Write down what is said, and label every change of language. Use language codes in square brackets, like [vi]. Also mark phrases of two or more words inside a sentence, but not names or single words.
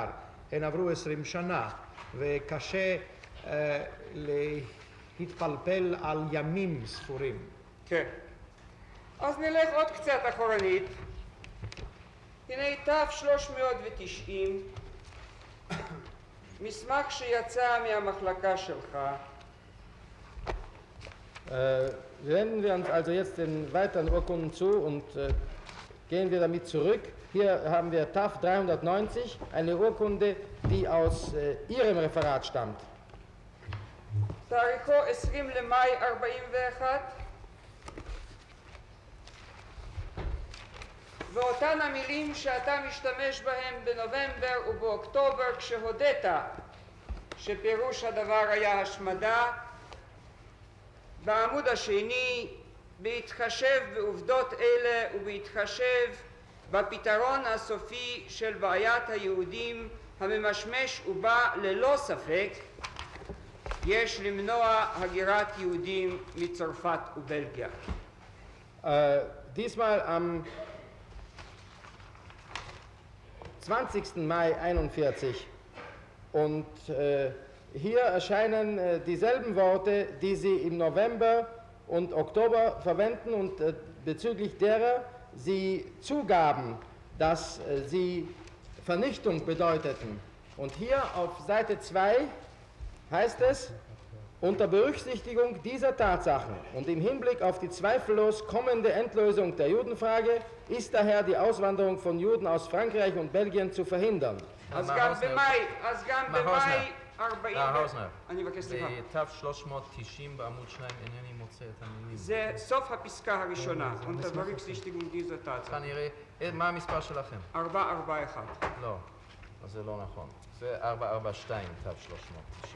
[he] הן עברו 20 שנה, וקשה להתפלפל על ימים ספורים. כן. אז נלך עוד קצת אחורנית. הנה ת'390, מסמך שיצא מהמחלקה שלך. [de] Wenden wir uns also jetzt den weiteren Urkunden zu und gehen wir damit zurück. Hier haben wir TAF 390, eine Urkunde, die aus Ihrem Referat stammt. [he] תאריכו 20 למאי 41, ואותן המילים שאתה משתמש בהן בנובמבר ובאוקטובר כשהודית שפירוש הדבר היה השמדה, בעמוד השני, בהתחשב בעובדות אלה ובהתחשב בפתרון הסופי של בעיית היהודים הממשמש ובא ללא ספק, יש למנוע הגירת יהודים מצרפת ובלגיה. [de] Diesmal am 20. Mai 41 und hier erscheinen dieselben Worte, die Sie im November und Oktober verwenden und bezüglich derer Sie zugaben, dass sie Vernichtung bedeuteten. Und hier auf Seite 2 heißt es, unter Berücksichtigung dieser Tatsachen und im Hinblick auf die zweifellos kommende Endlösung der Judenfrage ist daher die Auswanderung von Juden aus Frankreich und Belgien zu verhindern. [he] אז גם במאי 40... אני מבקש סליחה. ב-390 בעמוד 2 אינני מוצא את המילים. זה סוף הפסקה הראשונה. [de] unter Berücksichtigung dieser Tatsachen. [he] כנראה, מה המספר שלכם? 441. לא, אז זה לא נכון. זה 442, תו 390.